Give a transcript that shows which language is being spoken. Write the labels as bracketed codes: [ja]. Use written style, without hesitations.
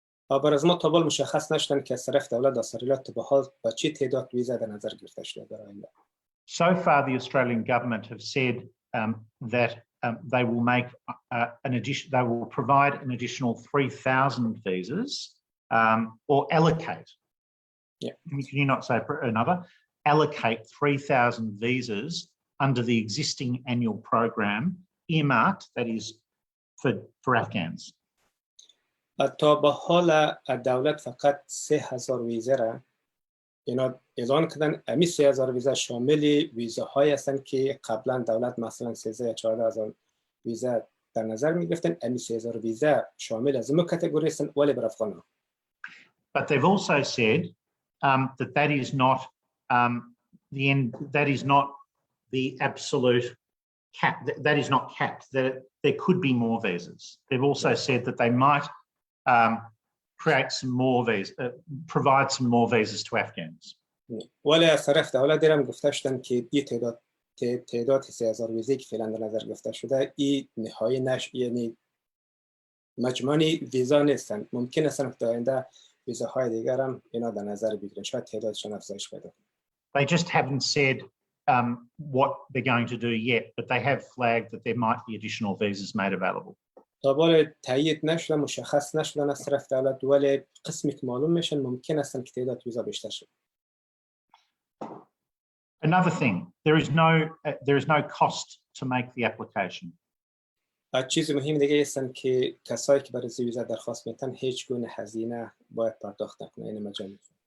[fa] بر از ما تا حال مشخص نشدن که از طرف دولت استرالیا تا به حال با چه تعداد ویزا در نظر گرفته شده برای آینده. [en] So far, the Australian government have said that they will make they will provide an additional 3,000 visas or allocate. Yeah. Can you not say another? Allocate 3,000 visas under the existing annual program earmarked, that is for Afghans. [fa] تا به حال دولت فقط 3,000 ویزا را اینا اعلان کردن. امی 3,000 ویزا شامل ویزاهایی هستند که قبلا دولت مثلا 13 یا 14,000 ویزا در نظر می گرفتن. امی 3,000 ویزا شامل از این کاتگوری هستند ولی بر افغان‌ها. [en] But they've also said that is not the end. That is not the absolute cap. That is not capped. That there could be more visas. They've also said that they might create some more visas, provide some more visas to Afghans. [fa] ولی از طرف دولت دیرم گفته شدن که این تعداد 3,000 ویزایی که فعلا در نظر گرفته شده این نهایی یعنی مجموعی ویزا نیستند. ممکن است که در آینده ویزاهای دیگر هم اینا در نظر بگیرن، شاید تعدادشون افزایش پیدا کنه. [en] They just haven't said what they're going to do yet, but they have flagged that there might be additional visas made available. [fa] تا بال تایید نشده، مشخص نشدن از طرف دولت، ولی قسمی که معلوم میشن ممکن است که تعداد ویزا بیشتر شه. [en] Another thing, there is no cost to make the application. [fa] چیز مهم دیگه هستن که کسایی که برای ویزا درخواست میتن هیچ گونه هزینه باید پرداخت نکنه، این مجانی.